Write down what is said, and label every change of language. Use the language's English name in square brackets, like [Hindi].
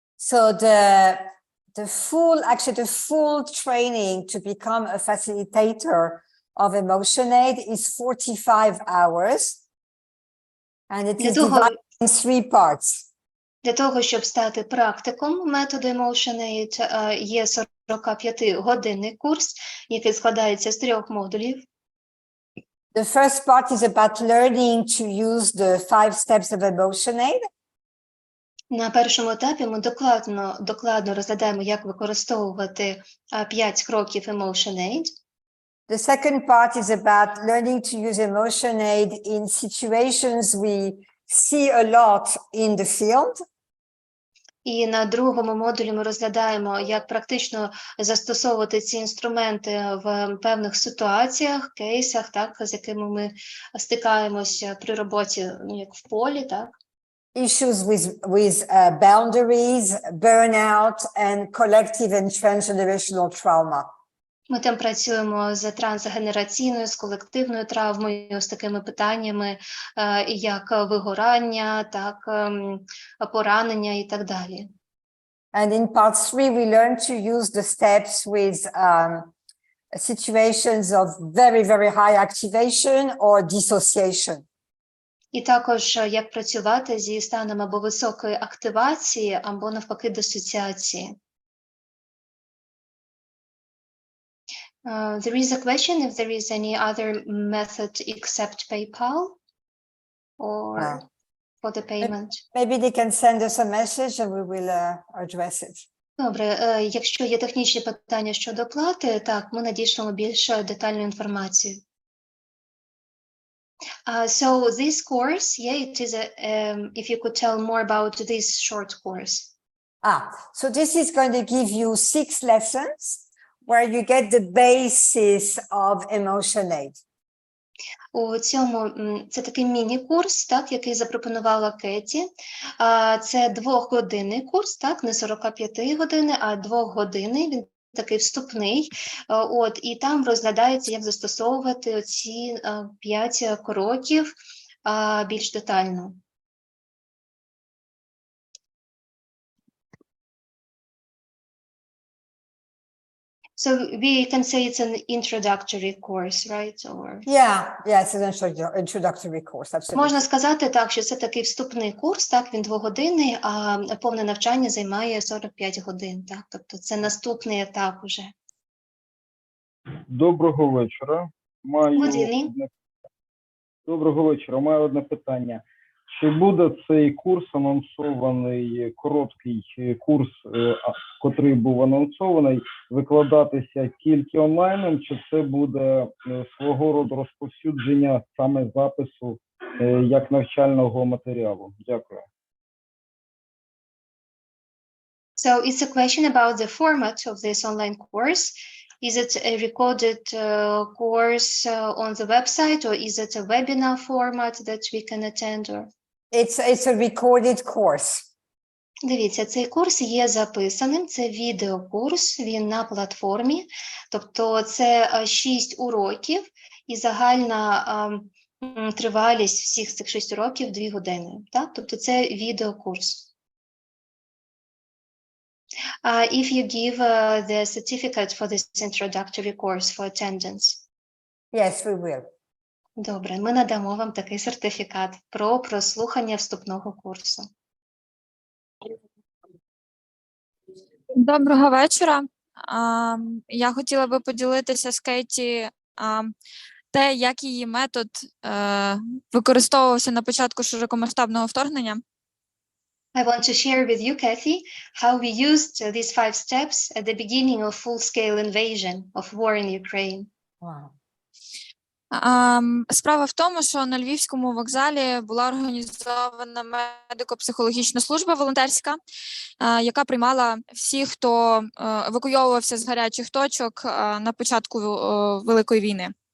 [English] So the full training to become a facilitator of EmotionAid is 45 hours, and it is divided in 3 parts. [Ukrainian] Для того, щоб стати практиком методу EmotionAid, є 45-годинний курс, який складається з 3 модулів. [English] The first part is about learning to use the 5 steps of EmotionAid. [Ukrainian] На першому етапі ми докладно розглядаємо, як використовувати 5 кроків EmotionAid. [English] The second part is about learning to use EmotionAid in situations we see a lot in the field. [Ukrainian] І на другому модулі ми розглядаємо, як практично застосовувати ці інструменти в певних ситуаціях, кейсах, так, з якими ми стикаємося при роботі, як в полі, так. [English] Issues with boundaries, burnout, and collective and transgenerational trauma. [Ukrainian] Ми там працюємо з трансгенераційною, з колективною травмою, з такими питаннями, як вигорання, так, поранення і так далі. [English] And in part 3, we learn to use the steps with situations of very, very high activation or dissociation. [Ukrainian] І також, як працювати зі станом або високої активації, або навпаки дисоціації. [English] There is a question if there is any other method except PayPal or for the payment. Maybe they can send us a message and we will address it. [Ukrainian] Добре, якщо є технічні питання щодо оплати, так, ми надішлемо більш детальну інформацію. [English] So this course, it is if you could tell more about this short course. So this is going to give you 6 lessons where you get the basis of EmotionAid. [Ukrainian] У цьому це такий міні-курс, так, який запропонувала Кеті. Це 2-годинний курс, так, не 45 години, а 2-годинний. Він такий вступний. І там розглядається, як застосовувати ці 5 кроків більш детально. [English] So we can say it's an introductory course, right? Or... Yeah, it's an introductory course, absolutely. [Ukrainian] Можна сказати так, що це такий вступний курс, так, він 2-годинний, а повне навчання займає 45 годин, так, тобто це наступний етап уже. Доброго вечора. [English] Good evening. [Ukrainian] Доброго вечора. Маю одне питання. Чи буде цей курс анонсований, короткий курс, котрий був анонсований, викладатися тільки онлайном, чи це буде свого роду розповсюдження саме запису як навчального матеріалу? Дякую. [English] So it's a question about the format of this online course. Is it a recorded course on the website, or is it a webinar format that we can attend? Or... It's a recorded course. [Ukrainian] Дивіться, цей курс є записаним, це відеокурс, він на платформі, тобто це 6 уроків і загальна тривалість всіх цих 6 уроків 2 години, так? Тобто це відеокурс. [English] If you give the certificate for this introductory course for attendance. Yes, we will. [Ukrainian] Добре, ми надамо вам такий сертифікат про прослухання вступного курсу. Доброго вечора. Я хотіла би поділитися з Кеті те, як її метод використовувався на початку широкомасштабного вторгнення. [English] I want to share with you, Cathy, how we used these 5 steps at the beginning of full-scale invasion of war in Ukraine. Wow. [Ukrainian] Справа в тому, що на Львівському вокзалі була організована медико-психологічна служба волонтерська, яка приймала всіх, хто евакуйовувався з гарячих точок на початку Великої війни.